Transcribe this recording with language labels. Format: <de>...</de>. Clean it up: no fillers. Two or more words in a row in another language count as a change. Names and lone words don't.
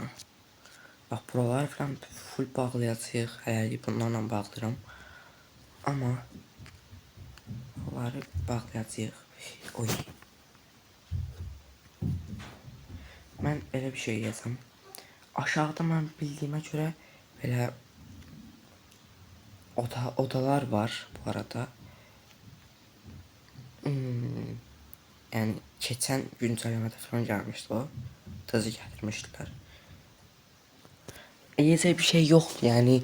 <az>Bax buraları falan full bağlayacağıq. Hələlik bunlarla bağlayıram. Amma bunları bağlayacağıq. Oy. Mən belə bir şey yazam. Aşağıda mən bildiyimə görə belə odalar var bu arada.</az> <tr>Yani geçen güncellemede falan gelmişti o. Tazı getirmişler. İyiyse bir şey yoktu yani.</tr>